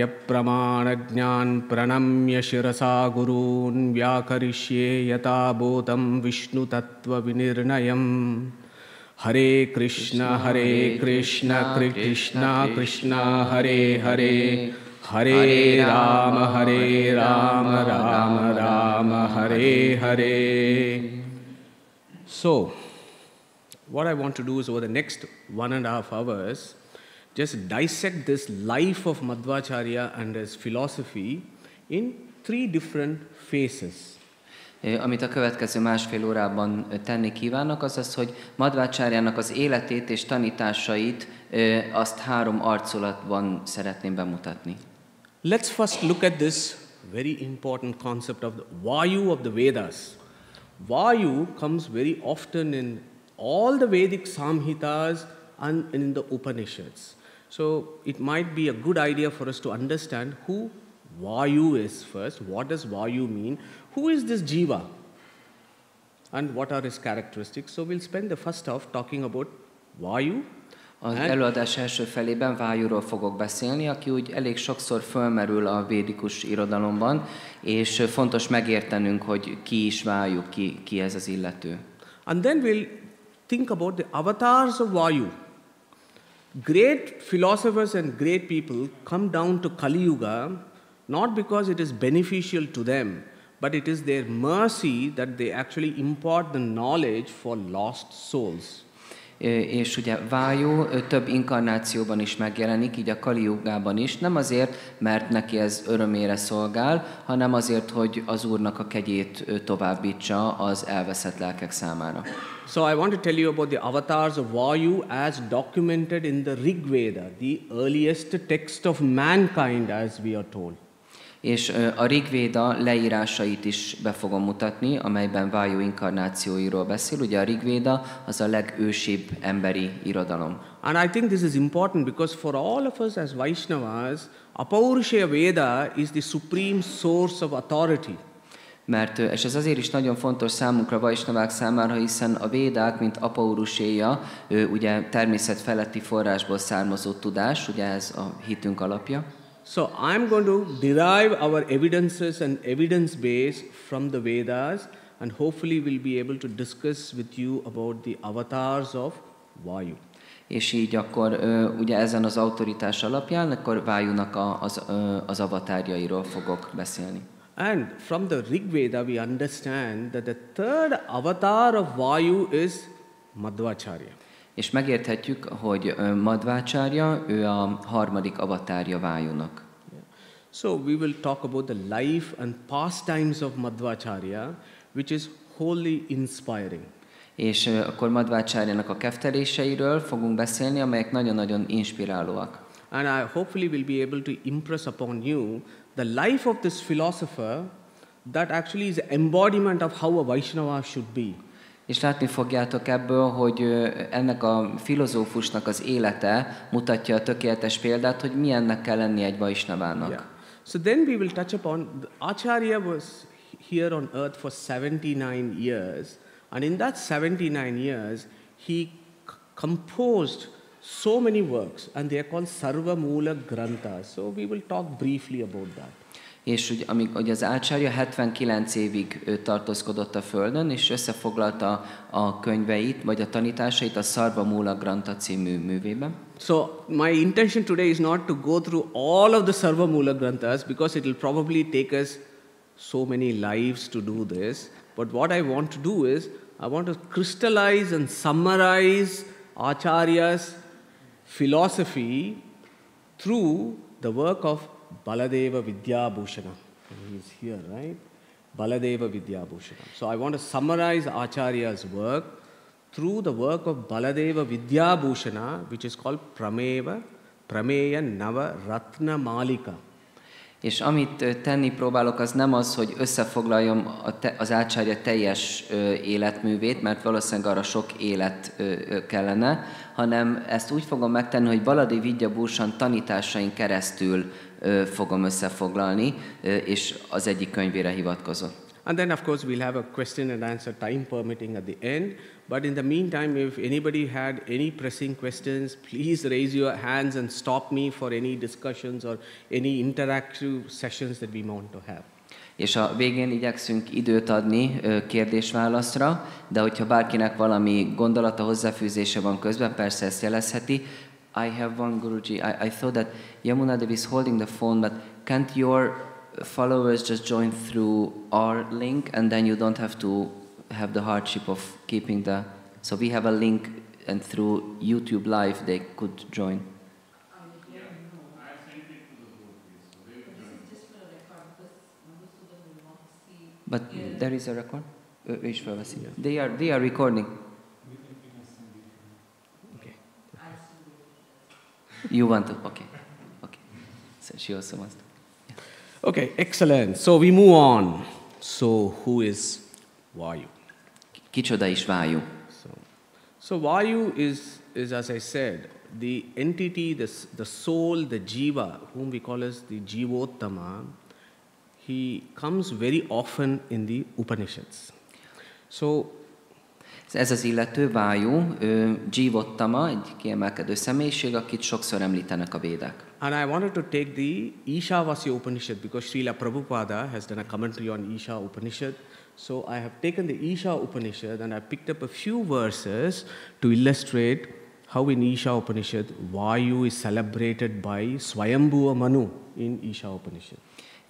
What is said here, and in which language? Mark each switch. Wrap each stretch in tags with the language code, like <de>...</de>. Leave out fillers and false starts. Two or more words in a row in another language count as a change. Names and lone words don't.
<sa>Pramanagnan Pranamya Shirasa Gurun Vyakarishye Yata Bhotam Vishnu Tattva Vinirnayam Hare Krishna Krishna Krishna Hare Hare Hare Rama Rama Rama Hare Hare.</sa> <en>So, what I want to do is over the next 1.5 hours, just dissect this life of Madhvacharya and his philosophy in 3 different phases.</en> <hu>Amit a következő másfél órában tenni kívánok, az az, hogy Madhvacharjának az életét és tanításait azt 3 arculatban szeretném bemutatni.</hu> <en>Let's first look at this very important concept of the Vayu of the Vedas. Vayu comes very often in all the Vedic Samhitas and in the Upanishads. So it might be a good idea for us to understand who Vayu is first. What does Vayu mean? Who is this Jiva? And what are his characteristics? So we'll spend the first half talking about Vayu.</en> <hu>Az előadás első felében Vájúról fogok beszélni, aki úgy elég sokszor fölmerül a védikus irodalomban, és fontos megértenünk, hogy ki is Vájú, ki ez az illető.</hu> <en>And then we'll think about the avatars of Vayu. Great philosophers and great people come down to Kali Yuga not because it is beneficial to them, but it is their mercy that they actually impart the knowledge for lost souls.</en> <hu>És ugye Vájú több inkarnációban is megjelenik, így a Kali Jugában is, nem azért, mert neki ez örömére szolgál, hanem azért, hogy az Úrnak a kegyét továbbítsa az elveszett lelkek számára.</hu> <en>So I want to tell you about the avatars of Vayu as documented in the Rig Veda, the earliest text of mankind, as we are told.</en> <hu>És a Rig Véda leírásait is be fogom mutatni, amelyben Vájú inkarnációiról beszél. Ugye a Rig Véda az a legősibb emberi irodalom.</hu> <en>And I think this is important because for all of us as Vaishnavas,</en> <sa>Apaurushaya Veda</sa> <en>is the supreme source of authority.</en> <hu>És ez azért is nagyon fontos számunkra, Vaisnavák számára, hiszen a védák, mint Apauruséja, ugye természet feletti forrásból származó tudás, ugye ez a hitünk alapja.</hu> <en>So I'm going to derive our evidences and evidence base from the Vedas, and hopefully we'll be able to discuss with you about the avatars of Vayu.</en> <hu>És így akkor ugye ezen az autoritás alapján, akkor Vájúnak az avatárjairól fogok beszélni.</hu> <en>And from the Rig Veda we understand that the third avatar of Vayu is Madhvacharya.</en> <hu>És megérthetjük, hogy Madhvacharya, ő a harmadik avatárja Vájúnak.</hu> <en>So we will talk about the life and pastimes of Madhvacharya, which is wholly inspiring.</en> <hu>És akkor Madhvacharyanak a kefteléseiről fogunk beszélni, amelyek nagyon-nagyon inspirálóak.</hu> <en>And I hopefully will be able to impress upon you the life of this philosopher that actually is embodiment of how a Vaishnava should be.</en> <hu>És látni fogjátok ebből, hogy ennek a filozófusnak az élete mutatja a tökéletes példát, hogy milyennek kell lenni egy Vaisnavának.</hu> <en>Yeah. So then we will touch upon, Acharya was here on earth for 79 years, and in that 79 years, he composed so many works, and they are called Sarva Mula Granthas. So we will talk briefly about that.</en> <hu>És ugye az Acharya 79 évig tartózkodott a Földön, és összefoglalta a könyveit, vagy a tanításait a Sarva Mula Grantha című művében.</hu> <en>So my intention today is not to go through all of the Sarva Mula Granthas, because it will probably take us so many lives to do this. But what I want to do is, I want to crystallize and summarize Acharya's philosophy through the work of Baladeva Vidyabhushana. He is here, right? Baladeva Vidyabhushana. So I want to summarize Acharya's work through the work of Baladeva Vidyabhushana, which is called Prameya Nava Ratna Malika.</en> <hu>És amit tenni próbálok, az nem az, hogy összefoglaljam az Acharya teljes életművét, mert valószínűleg arra sok élet kellene, hanem ezt úgy fogom megtenni, hogy Baladeva Vidyabhushana tanításain keresztül fogom összefoglalni, és az egyik könyvére hivatkozott.</hu> <en>And then of course we'll have a question and answer time permitting at the end. But in the meantime, if anybody had any pressing questions, please raise your hands and stop me for any discussions or any interactive sessions that we want to have.</en> <hu>És a végén igyekszünk időt adni kérdés-válaszra, de hogyha bárkinek valami gondolata, hozzáfűzése van közben, persze ezt jelezheti.</hu> <en>I have one, Guruji. I thought that Yamuna Devi is holding the phone, but can't your followers just join through our link, and then you don't have to have the hardship of keeping the... So we have a link, and through YouTube Live they could join. But there is a record?</en> <hu>Ő is felveszi.</hu> <en>They are recording. Okay. You want to? Okay. So she also wants to. Okay, excellent. So we move on. So who is Vayu?</en> <hu>Kicsoda is Vájú?</hu> <en>So Vayu is, as I said, the entity, the soul, the jiva, whom we call as the Jivottama. He comes very often in the Upanishads. So</en> <hu>ez az illető, Vájú, Jivottama, egy kiemelkedő személyiség, akit sokszor említenek a védák.</hu> <en>And I wanted to take the Ishavasya Upanishad because Srila Prabhupada has done a commentary on Isha Upanishad. So I have taken the Isha Upanishad and I picked up a few verses to illustrate how in Isha Upanishad Vayu is celebrated by Swayambhuva Manu in Isha Upanishad.</en>